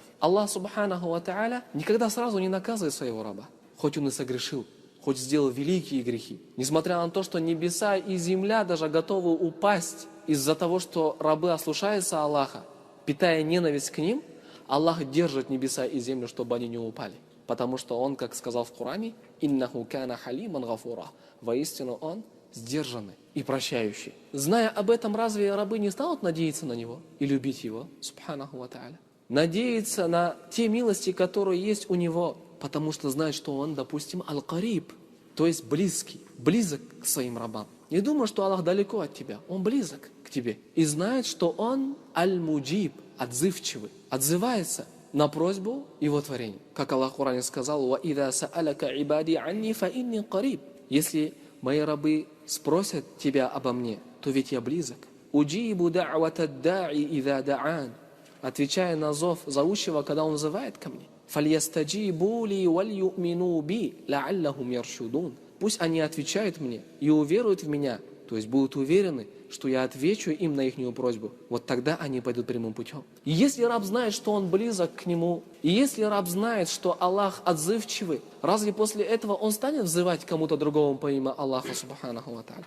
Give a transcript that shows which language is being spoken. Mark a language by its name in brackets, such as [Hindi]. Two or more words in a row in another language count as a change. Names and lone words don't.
[Russian] Аллах [Arabic] سبحانه وتعالى [Russian] никогда сразу не наказывает своего раба, хоть он и согрешил, хоть сделал великие грехи. Несмотря на то, что небеса и земля даже готовы упасть из-за того, что рабы ослушаются Аллаха, питая ненависть к ним, Аллах держит небеса и землю, чтобы они не упали. Потому что Он, как сказал в Коране, [Arabic] «إنه كان حليما غفورا». [Russian] Воистину Он сдержанный и прощающий. Зная об этом, разве рабы не станут надеяться на Него и любить Его, [Arabic] سبحانه وتعالى? [Russian] Надеяться на те милости, которые есть у Него, потому что знают, что Он, допустим, аль-кариб, то есть близкий, близок к своим рабам. Не думай, что Аллах далеко от тебя, Он близок к тебе. И знает, что Он аль-муджиб, отзывчивый, отзывается на просьбу Его творений. Как Аллах в Коране сказал: [Arabic] وإذا سألك عبادي عني فإني قريب». [Russian] Если мои рабы спросят тебя обо мне, то ведь я близок. [Arabic] أجيب دعوة الداع إذا دعان». [Russian] Отвечая на зов зовущего, когда он взывает ко мне. [Arabic] فليستجيبوا لي وليؤمنوا بي لعلهم يرشدون». [Russian] Пусть они отвечают мне и уверуют в меня, то есть будут уверены, что я отвечу им на ихнюю просьбу. Вот тогда они пойдут прямым путем. И если раб знает, что он близок к нему, и если раб знает, что Аллах отзывчивый, разве после этого он станет взывать кому-то другому помимо Аллаха [Arabic] سبحانه وتعالى?